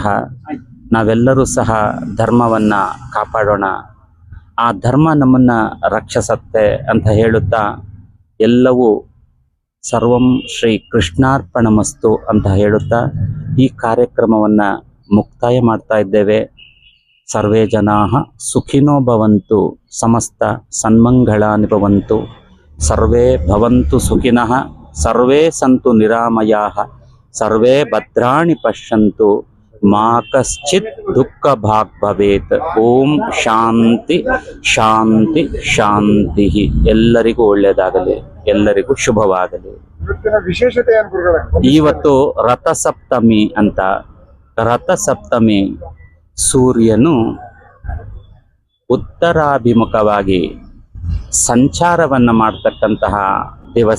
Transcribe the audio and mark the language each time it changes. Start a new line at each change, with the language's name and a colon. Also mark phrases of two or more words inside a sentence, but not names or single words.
Kannada: ನಾವೆಲ್ಲರೂ ಸಹ ಧರ್ಮವನ್ನ ಕಾಪಾಡೋಣ, ಆ ಧರ್ಮ ನಮ್ಮನ್ನ ರಕ್ಷಿಸತ್ತೆ ಅಂತ ಹೇಳುತ್ತಾ ಎಲ್ಲವೂ
Sanskrit: ಸರ್ವಂ ಶ್ರೀ ಕೃಷ್ಣಾರ್ಪಣಮಸ್ತು
Kannada: ಅಂತ ಹೇಳುತ್ತಾ ಈ ಕಾರ್ಯಕ್ರಮವನ್ನ ಮುಕ್ತಾಯ ಮಾಡ್ತಾ ಇದ್ದೇವೆ.
Sanskrit: ಸರ್ವೇ ಜನಾಃ ಸುಖಿನೋ ಭವಂತು, ಸಮಸ್ತ ಸನ್ಮಂಗಳಾನಿ ಭವಂತು, ಸರ್ವೇ ಭವಂತು ಸುಖಿನಃ, ಸರ್ವೇ ಸಂತು ನಿರಾಮಯಾಃ, ಸರ್ವೇ ಭದ್ರಾಣಿ ಪಶ್ಯಂತು, ಮಾ ಕಶ್ಚಿತ್ ದುಃಖ ಭಾಗ್ ಭವೇತ್. ಓಂ ಶಾಂತಿ ಶಾಂತಿ ಶಾಂತಿ.
Kannada: ಎಲ್ಲರಿಗೂ ಒಳ್ಳೆಯದಾಗಲಿ, ಎಲ್ಲರಿಗೂ ಶುಭವಾಗಲಿ. ವಿಶೇಷತೆ ಏನು ಗುರುಗಳೇ? ಇವತ್ತು ರಥಸಪ್ತಮಿ ಅಂತ. ರಥಸಪ್ತಮಿ ಸೂರ್ಯನು ಉತ್ತರಾಭಿಮುಖವಾಗಿ ಸಂಚಾರವನ್ನು ಮಾಡ್ತಕ್ಕಂತಹ ದಿವಸ.